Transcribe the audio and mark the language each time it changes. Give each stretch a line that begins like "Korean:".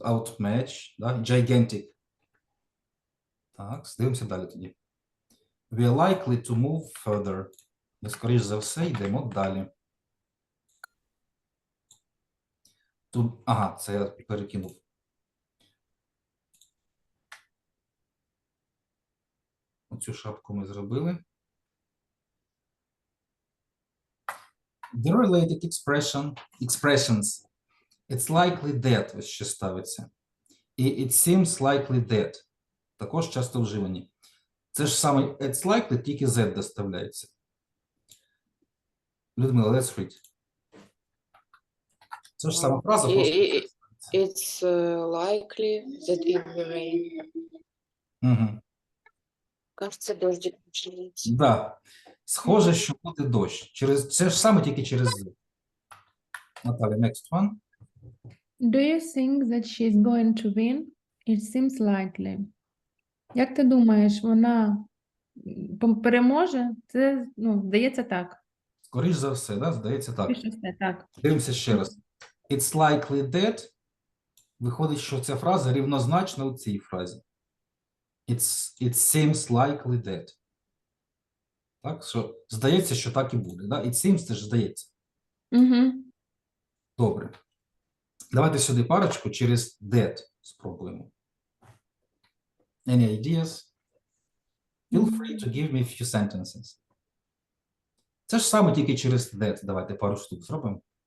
English: Outmatch, да?
Ukrainian: Gigantic. Так, дивимося далі тоді.
English: We are likely to move further.
Ukrainian: Ми, скоріш за все, йдемо далі. Тут, ага, це я перекинув. Оцю шапку ми зробили.
English: The related expressions It's likely that
Ukrainian: ось ще ставиться. І
English: it seems likely that.
Ukrainian: Також часто вживані. Це ж саме it's likely, тільки Z доставляється.
English: Людмила, let's read.
Ukrainian: Це ж сама фраза, просто...
English: It's likely that it will rain.
Ukrainian: Угу.
Russian: Кажется, дождик начнется.
Ukrainian: Да. Схоже, що буде дощ. Це ж саме тільки через Z.
English: Наталя, next one. Do you think that she's going to win? It seems likely.
Ukrainian: Як ти думаєш, вона переможе? Це, здається так. Скоріш за все, да? Здається так. Більше все так. Дивимося ще раз.
English: It's likely that.
Ukrainian: Виходить, що ця фраза рівнозначна у цій фразі.
English: It seems likely that.
Ukrainian: Так, що здається, що так і буде. Да?
English: It seems,
Ukrainian: це ж здається. Угу. Добре. Давайте сюди парочку через that спробуємо.
English: Any ideas? Feel free to give me a few sentences.
Ukrainian: Це ж саме тільки через that. Давайте пару штук зробимо.